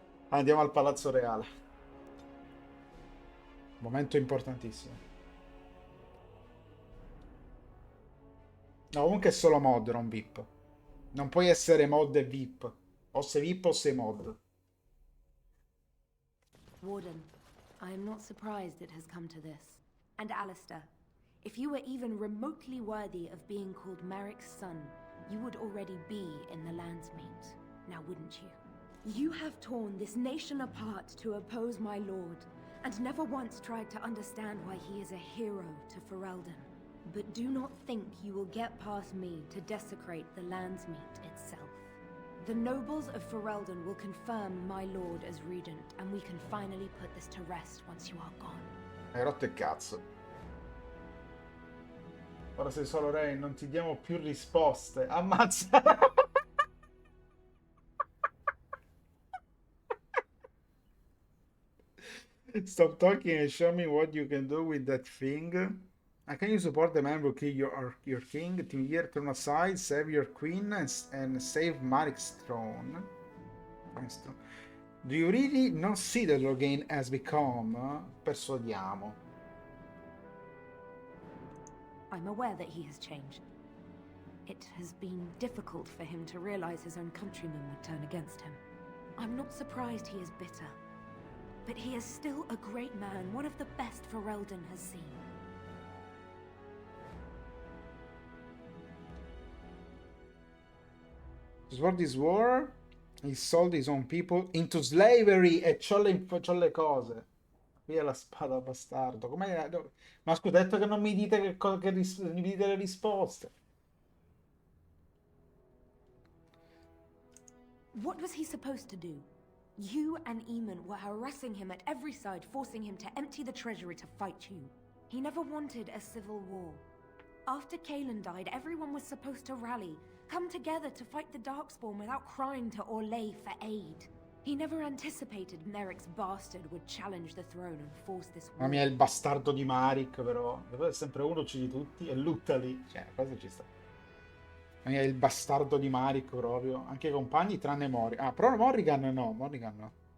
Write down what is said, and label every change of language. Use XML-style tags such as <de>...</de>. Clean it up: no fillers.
<it>Andiamo al Palazzo Reale. Momento importantissimo. No, comunque è solo mod, non VIP. Non puoi essere mod e VIP. O sei VIP o sei mod.</it> <en>Warden, I am not surprised it has come to this. And Alistair, if you were even remotely worthy of being called Merrick's son, you would already be in the Landsmeet. Now wouldn't you? You have torn this nation apart to oppose my lord, and never once tried to understand why he is a hero to Ferelden. But do not think you will get past me to desecrate the Landsmeet itself. The nobles of Ferelden will confirm my lord as regent, and we can finally put this to rest once you are gone.</en> <it>Hai rotto il cazzo. Ora sei solo re, non ti diamo più risposte. Ammazza!</it> <en>Stop talking and show me what you can do with that thing. Can you support the man who kill your king? Team here, turn aside, save your queen, and save Marik's throne. Do you really not see that Logain has become?</en> <it>Persuadiamo.</it> <en>I'm aware that he has changed. It has been difficult for him to realize his own countrymen would turn against him. I'm not surprised he is bitter. But he is still a great man, one of the best Ferelden has seen. To support this war, he sold his own people into slavery</en> <it>e c'ho le cose. Qui è la spada bastardo. Com'è? Ma scusa, ho detto che non mi dite mi dite le risposte.</it> <en>What was he supposed to do? You and Eamon were harassing him at every side, forcing him to empty the treasury to fight you. He never wanted a civil war. After Kaelin died, everyone was supposed to rally, come together to fight the Darkspawn without crying to Orlais for aid. He never anticipated Merrick's bastard would challenge the throne and force this war.</en> <it>Ma mia, il bastardo di Maric, però. È sempre uno, uccidi tutti e lutta lì. Cioè, cosa ci sta? Ma mia, il bastardo di Maric proprio. Anche i compagni tranne Morrigan. Ah, però Morrigan no, Morrigan no.</it>